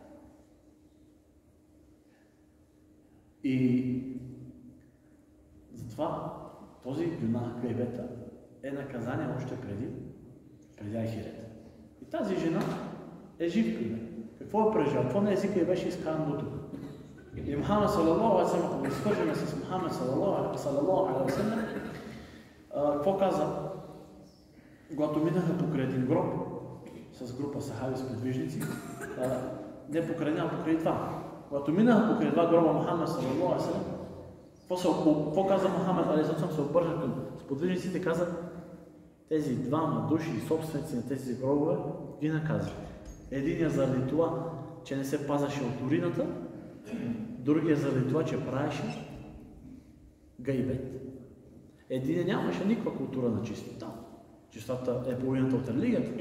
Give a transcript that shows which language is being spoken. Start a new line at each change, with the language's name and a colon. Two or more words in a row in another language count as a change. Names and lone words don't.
Bulgarian: И затова този гюнах, гайбета, е наказание още преди Ахирет. И тази жена е жив пример. Какво е преживял? Какво на езика и беше изкаран до тук? И Мухамед
Arabic: صلى الله عليه وسلم,
Bulgarian: ако го изхвържаме с Мухамед
Arabic: صلى الله عليه وسلم,
Bulgarian: какво каза? Когато минаха покрай един гроб, с група сахаби с предвижници, не покрай една, покрай два. Когато минаха покрай два гроба Мухамед
Arabic: صلى الله عليه وسلم,
Bulgarian: какво каза Мухамед
Arabic: عليه وسلم,
Bulgarian: се обърна към сподвижниците и каза, тези двама души, собственици на тези гробове, ги наказа. Единият заради това, че не се пазаше от урината, другия заради това, че правеше гайбет. Единият нямаше никаква култура на чистота. Чистотата е половината от религията.